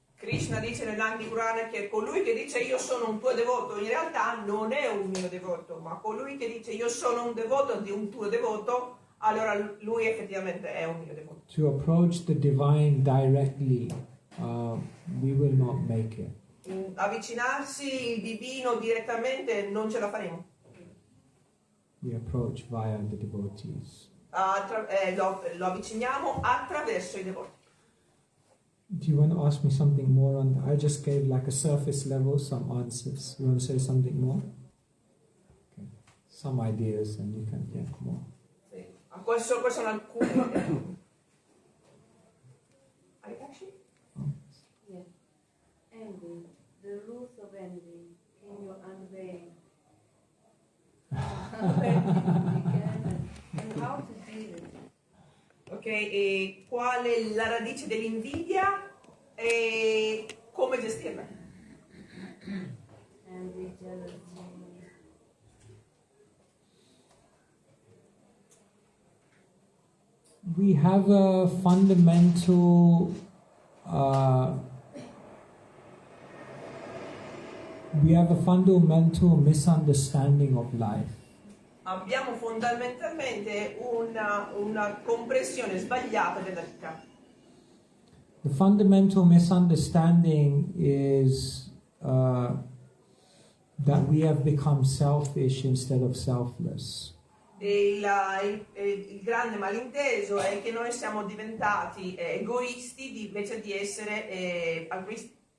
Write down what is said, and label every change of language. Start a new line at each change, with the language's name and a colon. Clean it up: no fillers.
Italian: Krishna dice nell'Agni Purana che colui che dice io sono un tuo devoto in realtà non è un mio devoto, ma colui che dice io sono un devoto di un tuo devoto, allora lui effettivamente è un mio devoto.
English: To approach the divine directly, we will not make it.
Italian: Avvicinarsi il divino direttamente non ce la faremo.
English: We approach via the devotees.
Italian: Lo avviciniamo attraverso i devoti.
English: Do you want to ask me something more on that? I just gave like a surface level, some answers. You want to say something more? Okay. Some ideas and you can get more.
Italian: Sì. Questo sono alcuni.
English: Yeah. Envy, the roots of envy. Can you unveil? And how to deal with it?
Italian: Ok, e qual è la radice dell'invidia e come gestirla?
English: Envy, jealousy. We have a fundamental misunderstanding of life.
Italian: abbiamo fondamentalmente una comprensione sbagliata della vita.
English: The fundamental misunderstanding is that we have become selfish instead of selfless.
Italian: E il grande malinteso è che noi siamo diventati egoisti invece di essere altruisti.